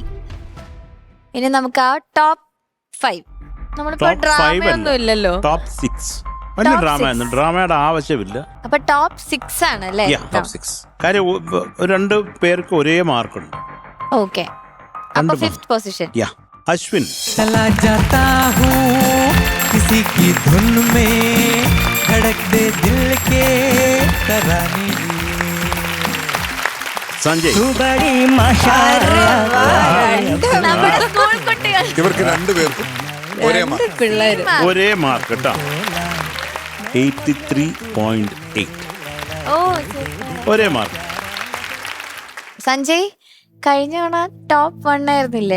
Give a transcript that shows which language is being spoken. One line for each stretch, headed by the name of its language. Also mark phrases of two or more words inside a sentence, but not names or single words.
Malayalam: ഇനി നമുക്ക് ആ ടോപ്പ് 5. നമ്മളിപ്പോ ഡ്രാമയൊന്നും ഇല്ലല്ലോ. ടോപ്പ് 6 ഡ്രാമയുടെ ആവശ്യമില്ല. അപ്പൊ ടോപ്പ് 6 ആണ് അല്ലേ? കാര്യം 2 പേർക്ക് ഒരേ മാർക്കുണ്ട്. ഓക്കെ, അപ്പൊ 5th പൊസിഷൻ അശ്വിൻ.
Hindi: चला जाता हूँ किसी की धुन में धड़कते दिल के तराने
Malayalam: സഞ്ജയ്.
Hindi: तू बड़ी माशाअल्लाह.
Malayalam: നമ്മുടെ സ്കൂൾ കുട്ടികൾ. ഇവർക്ക് 2 പേർക്കും ഒരേ മാർക്ക് കേട്ടോ. 83.8 ഒരേ മാർക്ക്. സഞ്ജയ്, കഴിഞ്ഞ തവണ ടോപ്പ് 1 ആയിരുന്നില്ലേ?